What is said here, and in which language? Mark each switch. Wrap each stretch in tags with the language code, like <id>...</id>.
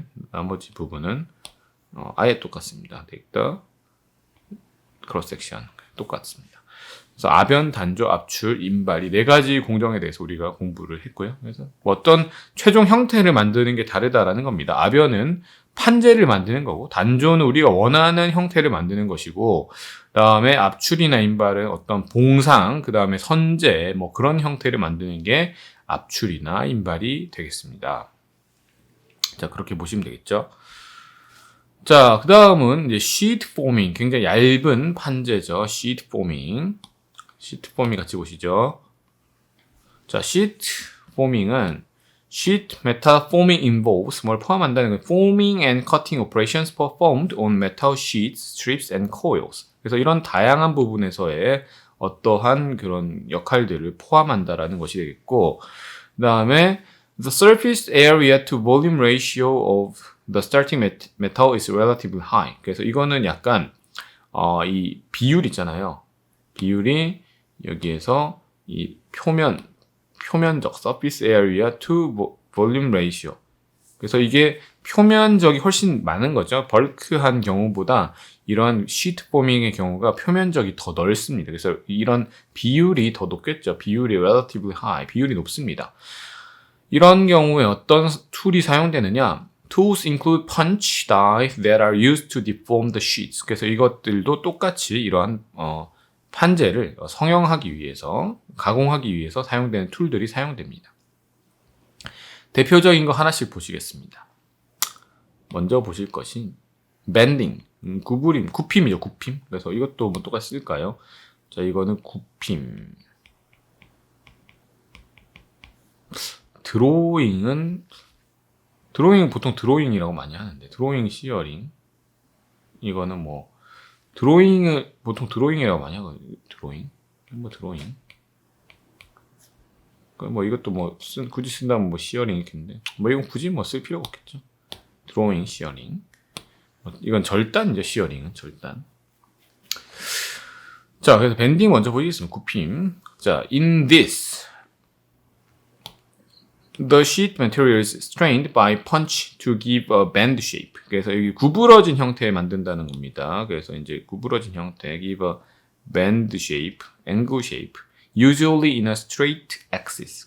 <ko>나머지 부분은 아예 똑같습니다.</ko> <en>Take the cross section</en> <ko>똑같습니다. 그래서 아변, 단조, 압출, 인발 이 네 가지 공정에 대해서 우리가 공부를 했고요. 그래서 어떤 최종 형태를 만드는 게 다르다라는 겁니다. 아변은 판재를 만드는 거고, 단조는 우리가 원하는 형태를 만드는 것이고, 그다음에 압출이나 인발은 어떤 봉상, 그다음에 선재 뭐 그런 형태를 만드는 게 압출이나 인발이 되겠습니다. 자, 그렇게 보시면 되겠죠. 자, 그 다음은 이제 sheet forming. 굉장히 얇은 판재죠. sheet forming. sheet forming 같이 보시죠.</ko> <en>자, sheet forming은 sheet metal forming involves</en> <ko>뭘 포함한다는 건</ko> <en>forming and cutting operations performed on metal sheets, strips and coils.</en> <ko>그래서 이런 다양한 부분에서의 어떠한 그런 역할들을 포함한다라는 것이 되겠고, 그 다음에</ko> <en>the surface area to volume ratio of the starting metal is relatively high.</en> <ko>그래서 이거는 약간 이 비율 있잖아요. 비율이 여기에서 이 표면적</ko> <en>surface area to volume ratio.</en> <ko>그래서 이게 표면적이 훨씬 많은 거죠. 벌크한 경우보다 이런 시트 포밍의 경우가 표면적이 더 넓습니다. 그래서 이런 비율이 더 높겠죠. 비율이</ko> <en>relatively high,</en> <ko>비율이 높습니다. 이런 경우에 어떤 툴이 사용되느냐?</ko> <en>Tools include punch, dies that are used to deform the sheets.</en> <ko>그래서 이것들도 똑같이 이러한 판재를 성형하기 위해서, 가공하기 위해서 사용되는 툴들이 사용됩니다. 대표적인 거 하나씩 보시겠습니다. 먼저 보실 것이 bending, 구부림, 굽힘이죠. 굽힘. 그래서 이것도 뭐 똑같이 쓸까요? 자, 이거는 굽힘. 드로잉은 보통 드로잉이라고 많이 하는데, 드로잉 시어링. 이거는 뭐 드로잉을 보통 드로잉이라고 많이 하거든요. 드로잉. 뭐 이것도 뭐 굳이 쓴다면 뭐 시어링 이렇게인데, 뭐 이건 굳이 뭐 쓸 필요가 없겠죠. 드로잉, 시어링. 이건 절단이죠. 시어링은 절단. 자, 그래서 밴딩 먼저 보시겠습니다. 굽힘.</ko> <en>자, in this the sheet material is strained by punch to give a bend shape.</en> <ko>그래서 여기 구부러진 형태에 만든다는 겁니다. 그래서 이제 구부러진 형태,</ko> <en>give a bend shape, angle shape, usually in a straight axis.</en>